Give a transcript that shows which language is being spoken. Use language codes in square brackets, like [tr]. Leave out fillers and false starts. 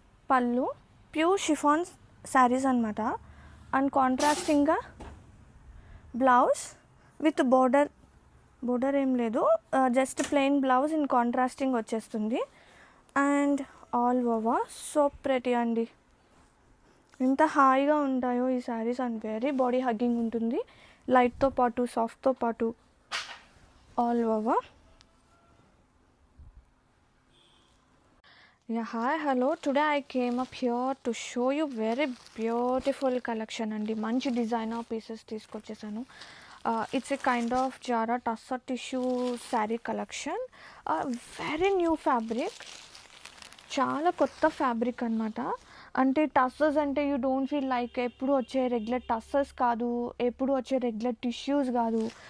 [te] పళ్ళు pure chiffon saris అనమాట and కాంట్రాస్టింగ్గా blouse with border ఏం లేదు, [en] just plain blouse in contrasting [te] వచ్చేస్తుంది [en] and all over so pretty [te] అండి. ఎంత హాయిగా ఉంటాయో ఈ saris [en] and very body hugging [te] ఉంటుంది, లైట్తో పాటు సాఫ్ట్తో పాటు all over. [en] Yeah, hi, hello. Today I came up here to show you very beautiful collection [te] అండి. మంచి designer pieces తీసుకొచ్చేసాను. [en] It's a kind of Zara tussar tissue sari collection. Very new fabric, [te] చాలా కొత్త fabric అనమాట. అంటే tussars అంటే [en] you don't feel like [te] ఎప్పుడు వచ్చే regular tussars కాదు, ఎప్పుడు వచ్చే రెగ్యులర్ టిష్యూస్ కాదు.